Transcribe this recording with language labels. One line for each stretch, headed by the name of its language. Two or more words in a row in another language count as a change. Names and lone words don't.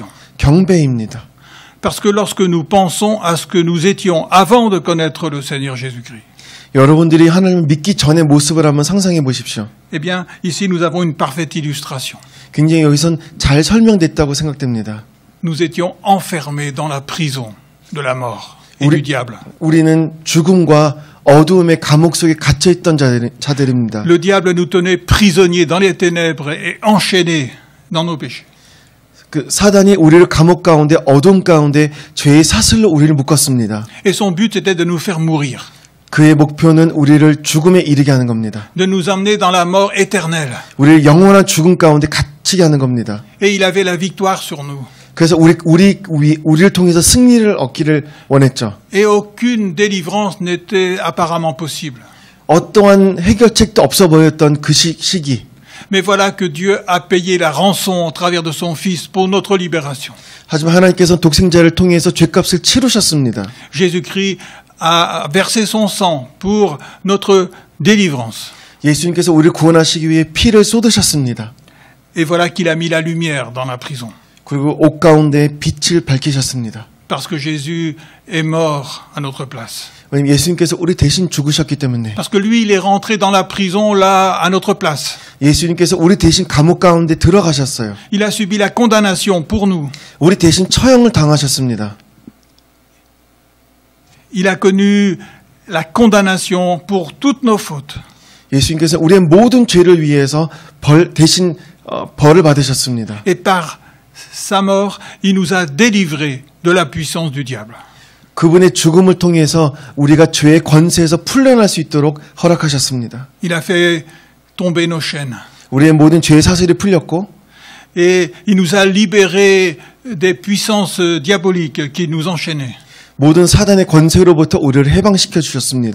Korean: 경배입니다.
French: Parce que lorsque nous pensons à ce que nous étions avant de connaître le Seigneur Jésus-Christ,
Korean: 여러분들이 하나님을 믿기 전의 모습을 한번 상상해 보십시오.
French: eh bien, ici nous avons une parfaite illustration.
Korean: 굉장히 여기선 잘 설명됐다고 생각됩니다.
French: Nous étions enfermés dans la prison de la mort et du diable.
Korean: 우리는 죽음과 어두움의 감옥 속에 갇혀 있던 자들입니다.
French: Le diable nous tenait prisonniers dans les ténèbres et enchaînés dans nos péchés.
Korean: 그 사단이 우리를 감옥 가운데 어둠 가운데 죄의 사슬로 우리를 묶었습니다.
French: Et son but était de nous faire mourir,
Korean: 그의 목표는 우리를 죽음에 이르게 하는 겁니다.
French: de nous emmener dans la mort éternelle.
Korean: 우리를 영원한 죽음 가운데 갇히게 하는 겁니다.
French: Et il avait la victoire sur nous.
Korean: 그래서 우리를 통해서 승리를 얻기를 원했죠.
French: Et aucune délivrance n'était apparemment possible.
Korean: 어떠한 해결책도 없어 보였던 그 시기.
French: Mais voilà que Dieu a payé la rançon au travers de son Fils pour notre libération.
Korean: 하지만 하나님께서는 독생자를 통해서 죄값을 치르셨습니다.
French: Jésus-Christ a versé son sang pour notre délivrance.
Korean: 예수님께서 우리를 구원하시기 위해 피를 쏟으셨습니다.
French: Et voilà qu'il a mis la lumière dans la prison.
Korean: 그리고 옷 가운데 빛을 밝히셨습니다.
French: Parce que Jésus est mort à notre place.
Korean: 왜냐하면 예수님께서 우리 대신 죽으셨기 때문에.
French: Parce que lui, il est rentré dans la prison là, à notre place.
Korean: 예수님께서 우리 대신 감옥 가운데 들어가셨어요.
French: Il a subi la condamnation pour nous.
Korean: 우리 대신 처형을 당하셨습니다.
French: Il a connu la condamnation pour toutes nos fautes.
Korean: 예수님께서 우리의 모든 죄를 위해서 대신 벌을 받으셨습니다.
French: Et par sa mort, il nous a délivrés de la puissance du diable.
Korean: 그분의 죽음을 통해서 우리가 죄의 권세에서 풀려날 수 있도록 허락하셨습니다.
French: Il a fait tomber nos chaînes.
Korean: 우리의 모든 죄의 사슬이 풀렸고
French: Et il nous a libérés des puissances diaboliques qui nous enchaînaient.
Korean: 모든 사단의 권세로부터 우리를 해방시켜 주셨습니다.